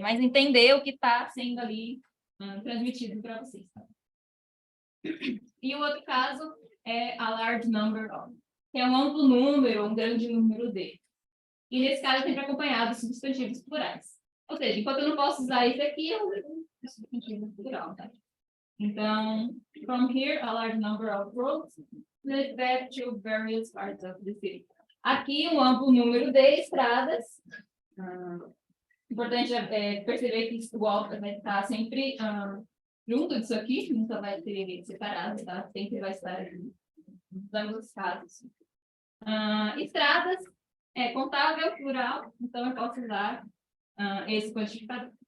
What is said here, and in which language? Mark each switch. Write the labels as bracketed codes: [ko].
[pt] Mas entender o que está sendo ali transmitido para vocês, tá? E o outro caso é [en] a large number of, [pt] que é um amplo número, um grande número de. E nesse caso, sempre acompanhado de substantivos plurais. Ou seja, enquanto eu não posso usar isso aqui, eu uso substantivo plural, tá? [en] Então, from here, a large number of roads lead back to various parts of the city. [pt] Aqui, um amplo número de estradas. Importante perceber que o alfa vai estar sempre junto disso aqui, nunca vai ter separado, tá? Sempre vai estar nos ambos os casos. Estradas é contável, plural, então eu posso usar esse quantificador.